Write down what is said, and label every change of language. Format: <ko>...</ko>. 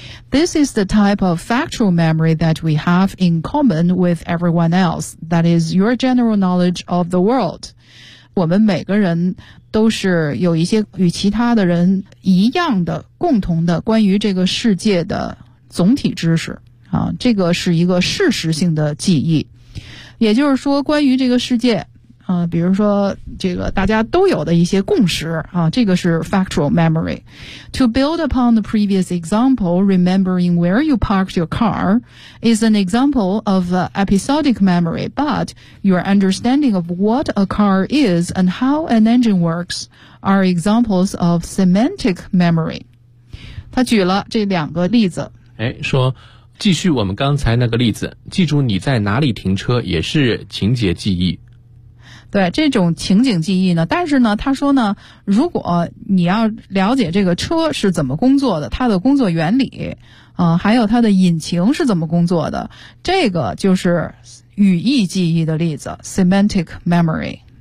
<en>This is the type of factual memory that we have in common with everyone else. That is your general knowledge of the world.</en> <zh>我们每个人都是有一些与其他的人一样的共同的关于这个世界的总体知识啊，这个是一个事实性的记忆。也就是说关于这个世界啊，比如说这个大家都有的一些共识啊，这个是 factual memory.</zh> <en>To build upon the previous example, remembering where you parked your car is an example of episodic memory, but your understanding of what a car is and how an engine works are examples of semantic memory.</en> <zh>他举了这两个例子。哎，说继续我们刚才那个例子，记住你在哪里停车也是情节记忆。对，这种情景记忆呢，但是呢他说呢，如果你要了解这个车是怎么工作的，它的工作原理还有它的引擎是怎么工作的，这个就是语义记忆的例子 semantic memory。</zh>